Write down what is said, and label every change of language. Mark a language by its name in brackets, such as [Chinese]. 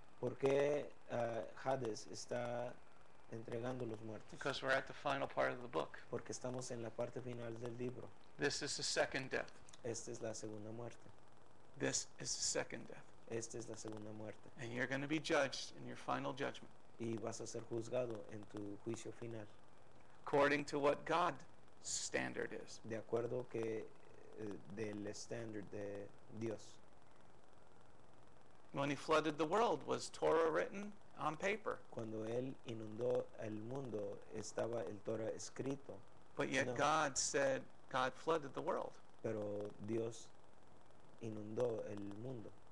[Spanish] ¿Por qué Hades está entregando los muertos? [English] Because we're at the final part of the book. [Spanish] Porque estamos en la parte final del libro. [English] This is the second death. [Spanish] Esta es la segunda muerte. [English] This is the second death. [Spanish] Esta es la segunda muerte. [English] And you're going to be judged in your final judgment [Spanish] Y vas a ser juzgado en tu juicio final. [English] according to what God's standard is. [Spanish] De acuerdo que del estándar de Dios. [English] When he flooded the world, was Torah written on paper? [Spanish] Cuando Él inundó el mundo, estaba el Torah escrito. [English] But yet [Spanish] No. [English] God said, God flooded the world. [Spanish] Pero Dios inundó el mundo.